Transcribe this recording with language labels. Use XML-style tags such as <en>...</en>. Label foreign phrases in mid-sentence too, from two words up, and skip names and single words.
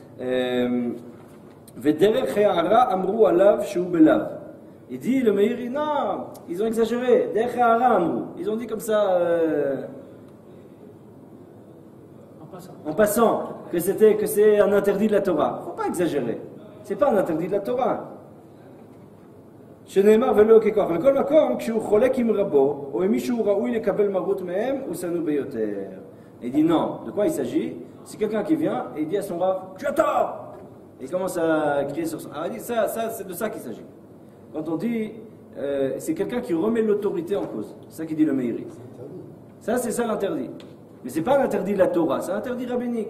<fr>Il dit, le Meiri, non, ils ont exagéré. Ils ont dit comme ça, en passant, que c'est un interdit de la Torah. Il ne faut pas exagérer. Ce n'est pas un interdit de la Torah.</fr> <he>שנאמר ולא ככוח, מכל מקום, כשהוא חולק עם רבו, או עם מישהו ראוי לקבל מרות מהם, הוא שנוא ביותר.</he> <fr>Il dit non, de quoi il s'agit? C'est quelqu'un qui vient et il dit à son Rav, tu as tort! Et il commence à crier sur son... Alors il dit, ça c'est de ça qu'il s'agit. Quand on dit, c'est quelqu'un qui remet l'autorité en cause. C'est ça qu'il dit le Meiri. Ça, c'est ça l'interdit. Mais c'est pas l'interdit de la Torah, c'est un interdit rabbinique.</fr>